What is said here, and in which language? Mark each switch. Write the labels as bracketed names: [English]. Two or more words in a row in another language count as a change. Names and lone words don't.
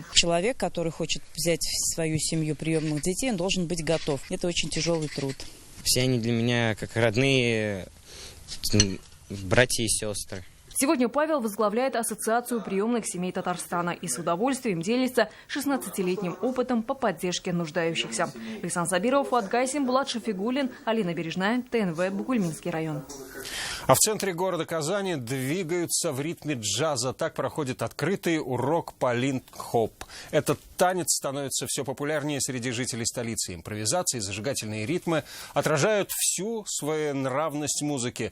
[Russian] Человек, который хочет взять в свою семью приемных детей, он должен быть готов. Это очень тяжелый труд. Все они для меня как родные братья и сестры. Сегодня Павел возглавляет Ассоциацию приемных семей Татарстана и с удовольствием делится 16-летним опытом по поддержке нуждающихся. Александр Сабиров, Фуат Гайсин, Булат Шафигуллин, Алина Бережная, ТНВ, Бугульминский район. А в центре города Казани двигаются в ритме джаза. Так проходит открытый урок по линк-хоп. Этот танец становится все популярнее среди жителей столицы. Импровизации, зажигательные ритмы отражают всю своенравность музыки.